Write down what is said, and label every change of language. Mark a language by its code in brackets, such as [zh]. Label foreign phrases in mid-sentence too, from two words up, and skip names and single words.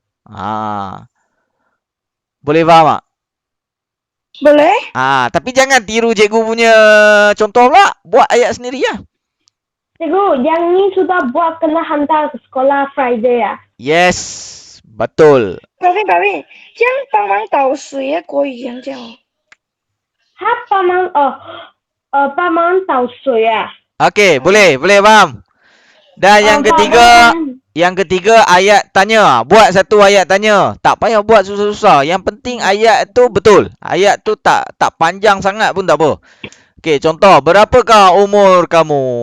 [ms] Boleh faham tak? Boleh. Tapi jangan tiru cikgu punya contoh pula. Buat ayat sendiri lah. Cikgu, yang ni sudah buat kena hantar ke sekolah Friday ya. Yes, betul. Pravin, Pravin， [zh] 这样帮忙导水的国语言这样。他帮忙倒水啊。 [ms] Okey, boleh faham. Dan yang ketiga ayat tanya. Buat satu ayat tanya. Tak payah buat susah-susah. Yang penting ayat tu betul. Ayat tu tak panjang sangat pun tak apa. Okey, contoh, berapakah umur kamu?